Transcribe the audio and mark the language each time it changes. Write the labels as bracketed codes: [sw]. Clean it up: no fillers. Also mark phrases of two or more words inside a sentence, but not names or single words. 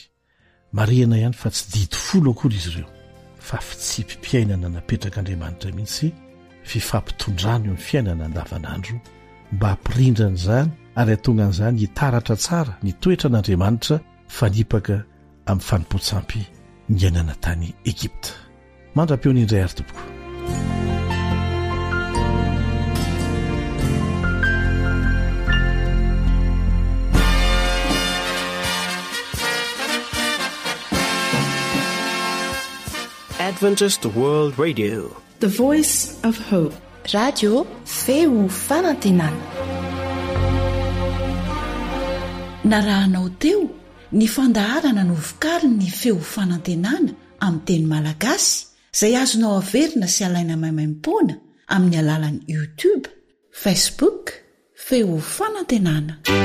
[mg] Marihana ihany fa tsy didy folo akory izy ireo, fa fitsipim-piainana napetrak'Andriamanitra mihitsy, fifampitondrano eo amin'ny fiainana andavanandro mba hampirindra n'izany ary hatonga an'izany hitaratra tsara ny toetra n'Andriamanitra fanipaka amin'ny fanimpotsampy ny iainana tany Egipta. Mandra-peo ny indray ary tompoko. [en] Adventist World Radio, the voice of hope. [mg] Radio feo fanantenana. Narahanao teo ny fandaharana no vokariny ny feo fanantenana amin'ny teny malagasy izay azonao averina sy alaina maimaimpoana amin'ny alalan'ny YouTube, Facebook, feo fanantenana.